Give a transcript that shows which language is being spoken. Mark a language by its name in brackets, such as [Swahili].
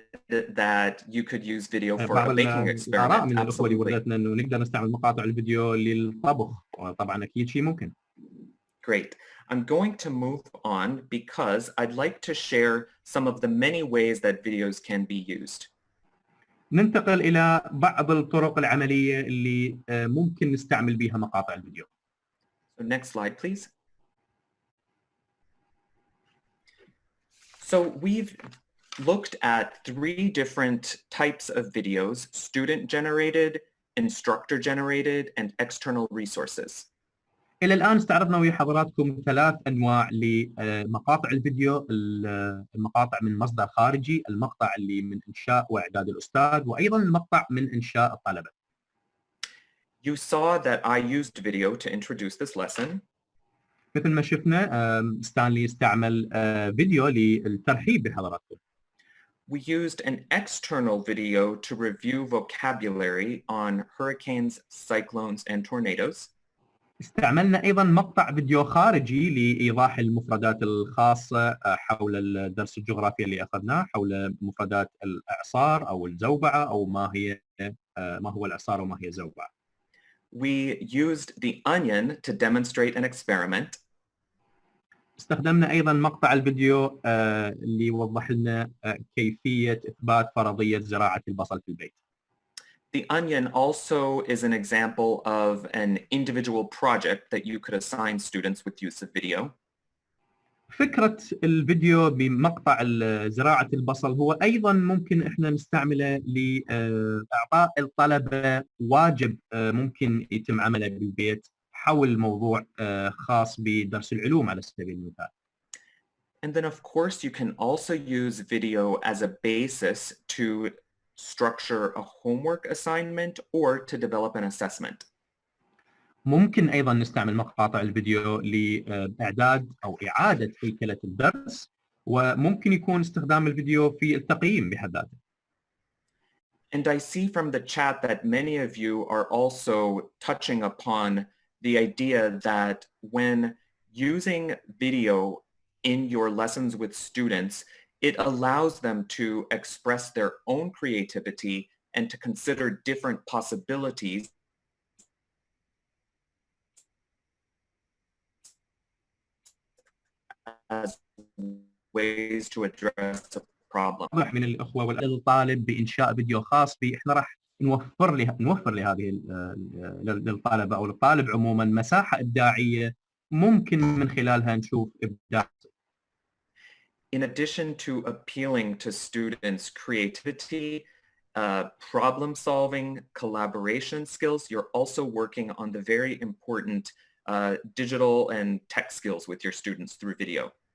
[English] that you could use video for [Arabic] بعض [English] a baking [Arabic] الآراء [English] experiment. [Arabic] من الأخوة اللي [English] Absolutely. [Arabic] وردتنا إنه نقدر نستعمل مقاطع الفيديو للطبخ، وطبعا أكيد شيء ممكن. [English] Great. I'm going to move on because I'd like to share some of the many ways that videos can be used. [Arabic] ننتقل إلى بعض الطرق العملية اللي ممكن نستعمل بها مقاطع الفيديو. [English] So next slide, please. So we've looked at 3 different types of videos: student-generated, instructor-generated, and external resources. [Arabic] إلى الآن استعرضنا ويا حضراتكم 3 أنواع لمقاطع الفيديو، المقاطع من مصدر خارجي، المقطع اللي من إنشاء وإعداد الأستاذ، وأيضا المقطع من إنشاء الطلبة. [English] You saw that I used video to introduce this lesson. [Arabic] مثل ما شفنا ستانلي استعمل فيديو للترحيب بحضراتكم. [English] We used an external video to review vocabulary on hurricanes, cyclones, and tornadoes. [Arabic] استعملنا أيضا مقطع فيديو خارجي لإيضاح المفردات الخاصة حول الدرس الجغرافي اللي أخذناه، حول مفردات الإعصار أو الزوبعة، أو ما هو الإعصار وما هي الزوبعة. [English] We used the onion to demonstrate an experiment. [Arabic] استخدمنا أيضا مقطع الفيديو اللي يوضح لنا كيفية إثبات فرضية زراعة البصل في البيت. [English] The onion also is an example of an individual project that you could assign students with use of video. [Arabic] فكرة الفيديو بمقطع زراعة البصل هو أيضا ممكن إحنا نستعمله لإعطاء الطلبة واجب ممكن يتم عمله بالبيت حول موضوع خاص بدرس العلوم على سبيل المثال. [English] And then of course you can also use video as a basis to structure a homework assignment or to develop an assessment. [Arabic] ممكن أيضا نستعمل مقاطع الفيديو لإعداد أو إعادة هيكلة الدرس، وممكن يكون استخدام الفيديو في التقييم بحد ذاته. [English] And I see from the chat that many of you are also touching upon the idea that when using video in your lessons with students, it allows them to express their own creativity and to consider different possibilities as ways to address a problem. [Arabic] من الأخوة والطالب بإنشاء فيديو خاص به، إحنا راح نوفر لهذه للطالب أو للطالب عموما مساحة إبداعية ممكن من خلالها نشوف إبداع. [English] In addition to appealing to students' creativity, problem solving, collaboration skills, you're also working on the very important digital and tech skills with your students through video.